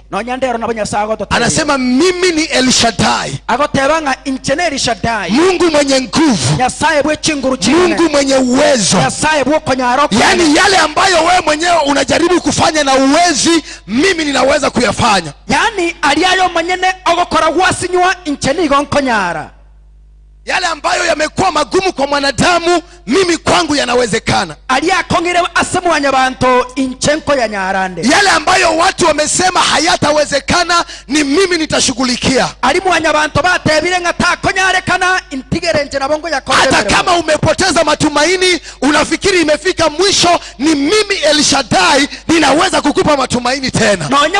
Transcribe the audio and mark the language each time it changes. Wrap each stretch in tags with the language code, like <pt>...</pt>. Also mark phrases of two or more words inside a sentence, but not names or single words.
<sw>Anasema mimi ni Elishadai, Mungu mwenye nguvu, Mungu mwenye uwezo. Yani yale ambayo wewe mwenyewe unajaribu kufanya na uwezi, mimi ninaweza kuyafanya.</sw> <guz>Yani aliayo mwenyene ogokora gwasinywa incheni gonkonyara.</guz> <sw>Yale ambayo yamekuwa magumu kwa mwanadamu, mimi kwangu yanawezekana. Yale ambayo watu wamesema hayatawezekana, ni mimi nitashughulikia. Hata kama umepoteza matumaini, unafikiri imefika mwisho, ni mimi Elishadai ninaweza kukupa matumaini tena.</sw>